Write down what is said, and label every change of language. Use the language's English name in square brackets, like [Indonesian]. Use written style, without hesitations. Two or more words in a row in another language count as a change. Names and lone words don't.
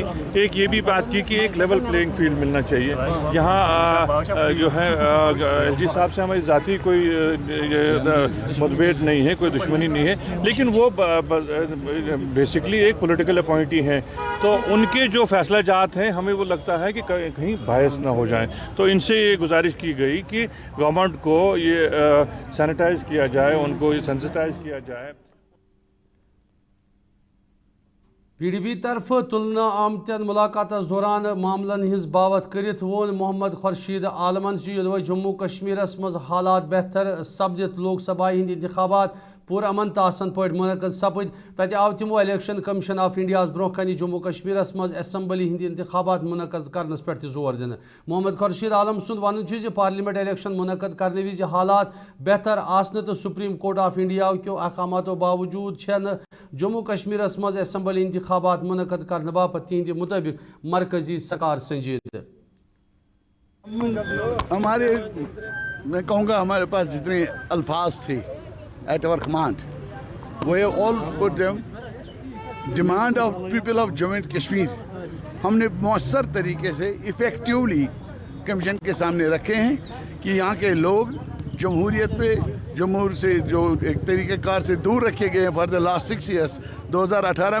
[Hindi] एक ये भी बात की कि एक [English] level playing field [Hindi] मिलना चाहिए। यहाँ जो है LG साहब से हमारी ज़ाती कोई मतभेद नहीं है, कोई दुश्मनी नहीं है, लेकिन वो बेसिकली एक [English] political appointee [Hindi] हैं, तो उनके जो फैसला जात हैं हमें वो लगता है कि कहीं बायस ना हो जाएं। तो इनसे ये गुजारिश की गई कि गवर्नमेंट को ये सैनिटाइज किया जाए, उनको सेंसिटाइज किया जाए। [Kashmiri] PDP तरफ तुलना आमतन मुलाकात दौरान मामलन हिज बावत करित वोन मोहम्मद खुर्शीद आलमन युदव जम्मू कश्मीर मज हालात बेहतर सपदित लोकसभा हिंद इंतखाबात पुर अमन तासन पे मुनक़द सपद तत आव तमो इलेक्शन कमीशन ऑफ इंडिया ब्रोह कन जम्मू कश्मीर मज असम्बली हिंद इंतखाबात मुनक़द करनस पे जोर दिन। मोहम्मद खुर्शीद आलम सुंद वन पार्लियामेंट इलेक्शन मुनक़द करने विज हालात बेहतर आसने तो सुप्रीम कोर्ट ऑफ इंडिया क्यों अहकामातों बावजूद जम्मू कश्मीर मज असम्बली इंतखाबात मुनक़द करने बापत तिहद मुताबिक मरकजी सरकार संजीद। [Hindi] हमारे मैं कहूँगा हमारे पास जितने अल्फाज थे [English] at our command we all put them demand of people of Jammu and Kashmir [Hindi] हमने मौसर तरीके से इफ़ेक्टिवली कमीशन के सामने रखे हैं कि यहाँ के लोग जमहूरियत पे जमहूर से जो एक तरीक़ेकार से दूर रखे गए हैं [English] for the last 6 years [Hindi] 2018